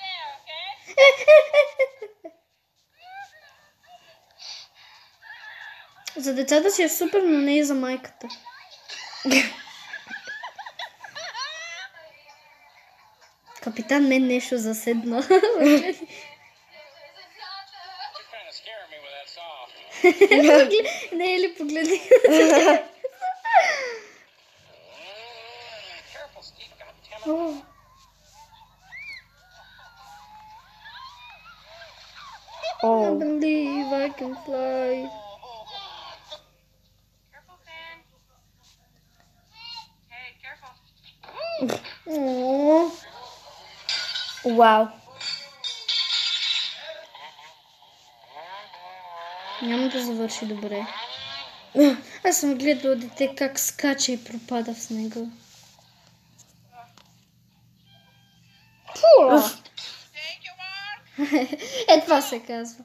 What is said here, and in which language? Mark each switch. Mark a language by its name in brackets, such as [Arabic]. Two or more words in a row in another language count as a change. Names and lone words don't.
[Bulgarian] За децата си е супер, но не и за майката. Капитан мен нещо заседна. [English] You're kind of scaring me with that soft. Не е ли погледни? Careful, Steve. God damn it. I believe I can fly. Careful, Fan. Hey, careful. [Bulgarian] О, Вау. няма да завърши добре. Аз съм гледала дете как скача и пропада в снега. Е, това се казва.